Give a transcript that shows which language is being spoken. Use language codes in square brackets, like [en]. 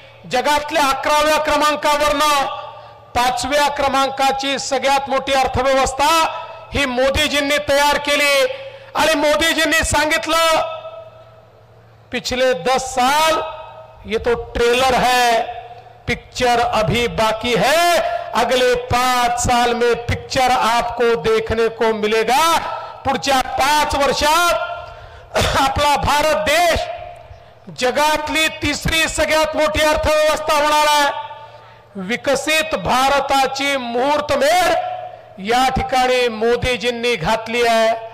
[mr] जगातल्या 11व्या क्रमांकावरनं 5व्या क्रमांकाची सगळ्यात मोठी अर्थव्यवस्था ही मोदीजींनी तयार केली. आणि मोदीजींनी सांगितलं [hi] पिछले 10 साल ये तो ट्रेलर है, पिक्चर अभी बाकी है. अगले 5 साल में पिक्चर आपको देखने को मिलेगा. [mr] पुढच्या 5 वर्षात आपला भारत देश जगातली 3री सगळ्यात मोठी अर्थव्यवस्था होणार आहे. विकसित भारताची मुहूर्तमेढ या ठिकाणी मोदीजींनी घातली आहे.